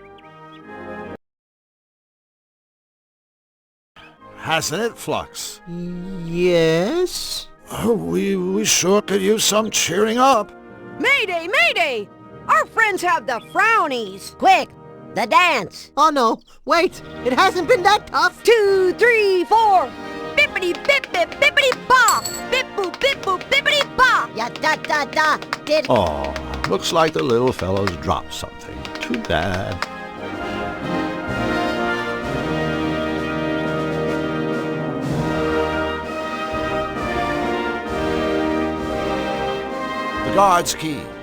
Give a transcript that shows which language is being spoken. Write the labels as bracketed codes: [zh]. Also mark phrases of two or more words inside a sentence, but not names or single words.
[en] Hasn't it, Flux? Yes? Oh, we sure could use some cheering up. Mayday, mayday! Our friends have the frownies! Quick, the dance! Oh no, wait, it hasn't been that tough. 2, 3, 4! Bippity bip bip bippity ba! Bip boop bip boop bippity ba! Ya da da da! Did... Oh, looks like the little fellow's dropped something. Too bad. The guard's key.